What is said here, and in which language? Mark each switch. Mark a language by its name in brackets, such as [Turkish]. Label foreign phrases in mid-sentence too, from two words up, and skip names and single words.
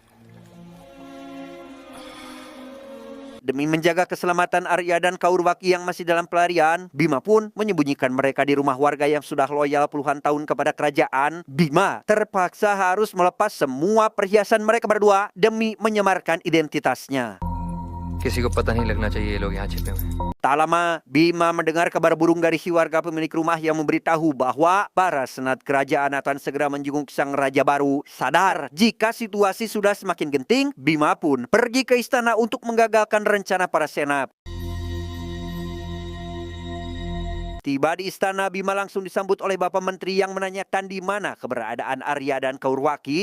[Indonesian] Demi menjaga keselamatan Arya dan Kauruwaki yang masih dalam pelarian, Bima pun menyembunyikan mereka di rumah warga yang sudah loyal puluhan tahun kepada kerajaan. Bima terpaksa harus melepas semua perhiasan mereka berdua demi menyamarkan identitasnya. [Hindi] किसी को पता नहीं लगना चाहिए ये लोग यहाँ छिपे हुए हैं। [Indonesian] Tak lama, Bima mendengar kabar burung dari si warga pemilik rumah yang memberitahu bahwa para senat kerajaan akan segera menjenguk sang raja baru. Sadar jika situasi sudah semakin genting, Bima pun pergi ke istana untuk menggagalkan rencana para senat. Tiba di istana, Bima langsung disambut oleh Bapak Menteri yang menanyakan di mana keberadaan Arya dan Kauruwaki.